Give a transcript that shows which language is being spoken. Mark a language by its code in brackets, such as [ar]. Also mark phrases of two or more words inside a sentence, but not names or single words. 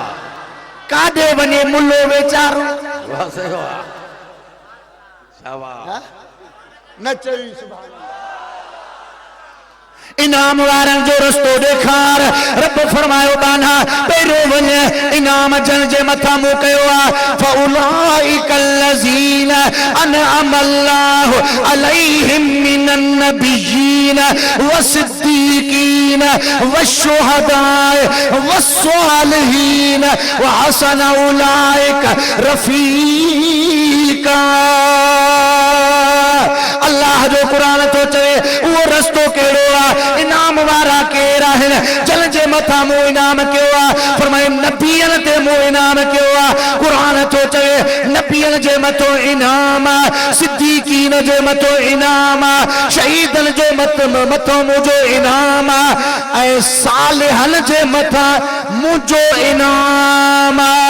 [sd] काडे वने मुल्लो बेचारो वाह सही वाह शाबाश। न चई सुभान इनाम वारन जो रस्तो ॾेखार रब फरमायो बाना पहिरों वञे इनाम जन जे मथा मूं कयो आहे [ar] فأولئك الذين أنعم الله عليهم من النبيين والصديقين والشهداء والصالحين وحسن أولئك رفيقا. [sd] अल्लाह जो कुरान तो चवे वो रस्तो केड़ो आ इनाम वारा केर आहिन जन जे मथा मो इनाम कयो आ फरमाए नबियन ते मो इनाम कयो आ। कुरान तो चवे नबियन जे मथो इनाम आ सिद्दीकीन जे मथो इनाम आ शहीदन जे मथो मुजो इनाम आ ऐ सालिहन जे मथा मुजो इनाम आ।